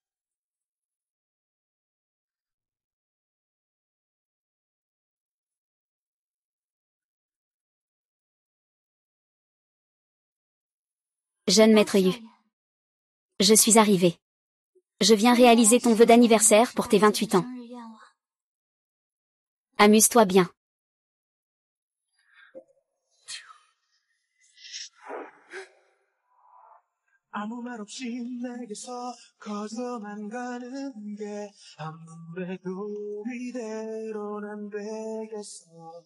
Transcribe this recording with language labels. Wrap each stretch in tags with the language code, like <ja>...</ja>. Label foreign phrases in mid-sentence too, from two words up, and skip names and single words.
<fr>Jeune maître Yu. Je suis arrivé. Je viens réaliser ton vœu d'anniversaire pour tes 28 ans. Amuse-toi bien.</fr> <ko>아무 말 없이 내게서 커져만 가는 게 아무래도 이대로는 안 되겠어.</ko>